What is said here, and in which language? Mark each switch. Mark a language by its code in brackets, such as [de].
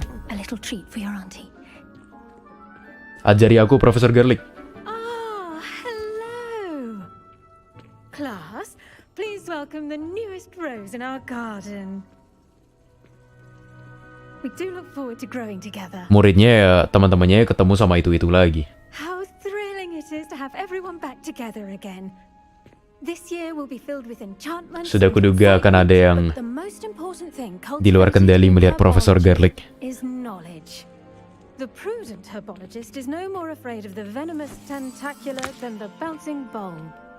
[en] A little treat for your auntie. [id] Ajari aku, Profesor Garlick. [en] Ah, hello. Class, please welcome the newest rose in our garden. We do look forward to growing together. [id] Muridnya ya, teman-temannya ketemu sama itu lagi. [en] How thrilling it is to have everyone back together again. This year will be filled with enchantments. [id] Sudah kuduga akan ada yang di luar kendali melihat Profesor Garlick. [en] Is knowledge. The prudent herbologist is no more afraid of the venomous tentacular than the bouncing bulb.